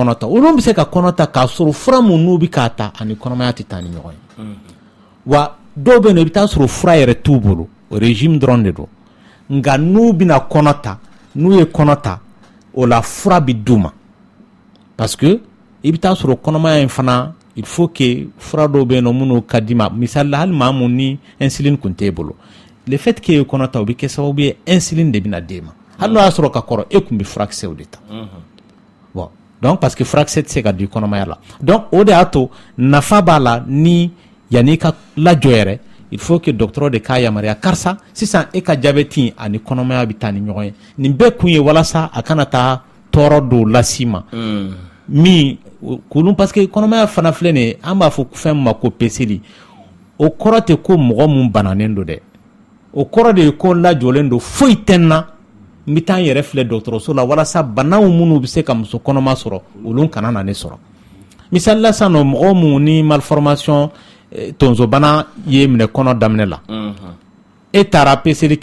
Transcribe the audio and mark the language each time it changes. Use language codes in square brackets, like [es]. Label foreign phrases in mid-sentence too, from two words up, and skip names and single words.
[bm] kɔnɔ ta olu bɛ se ka kɔnɔ ta k'a sɔrɔ fura mun n'u bɛ k'a ta ani kɔnɔmaya tɛ taa ni ɲɔgɔn ye wa dɔw bɛ yen nɔ i bɛ taa sɔrɔ fura yɛrɛ t'u bolo régime dɔrɔn de don nka n'u bɛna kɔnɔ ta n'u ye kɔnɔ ta o la fura bɛ d'u ma [fr] parce que [bm] i bɛ taa sɔrɔ kɔnɔmaya in fana [fr] il faut que [bm] fura dɔw bɛ yen nɔ minnu ka di ma misali la hali maa mun ni insuline kun t'e bolo [fr] le fait que [bm] e ye kɔnɔ ta o bɛ kɛ sababu ye insuline de bɛna d'e ma hali n'o y'a sɔrɔ ka kɔrɔ e kun bɛ furakisɛw de ta bon [fr] donc parce que [bm] furakisɛ tɛ se ka di kɔnɔmaya la donc o de y'a to nafa b'a la ni yanni i ka lajɔ yɛrɛ [fr] il faut que [bm] dɔgɔtɔrɔ de k'a yamaruya karisa sisan e ka jabɛti ani kɔnɔmaya bɛ taa ni ɲɔgɔn ye nin bɛɛ kun ye walasa a kana taa tɔɔrɔ dɔw las'i ma min k'olu [fr] parce que [bm] kɔnɔmaya fana filɛ nin ye an b'a fɔ fɛn min ma ko peseli o kɔrɔ tɛ ko mɔgɔ mun bananen don dɛ o kɔrɔ de ye ko lajɔlen don foyi tɛ n na n bɛ taa n yɛrɛ filɛ dɔgɔtɔrɔso la walasa banaw minnu bɛ se ka muso kɔnɔma sɔrɔ olu kana na ne sɔrɔ misali la sisan nɔ mɔgɔ mun ni malformation tonsobana ye minɛ kɔnɔ daminɛ la e taara peseli kɛ